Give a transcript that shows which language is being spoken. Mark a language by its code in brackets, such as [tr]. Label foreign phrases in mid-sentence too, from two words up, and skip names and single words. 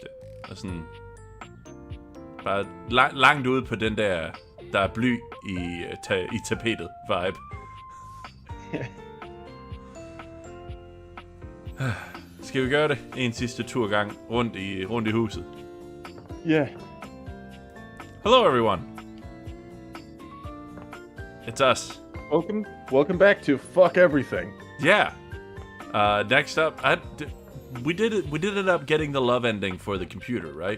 [da] Og sådan... Bare langt ude på den der er bly i tapetet vibe. Skal vi gøre det en sidste turgang rundt i huset? [en] Yeah. Hello everyone. It's us. Welcome back to Fuck Everything. Yeah. Next up, we did end up getting the love ending for the computer, right?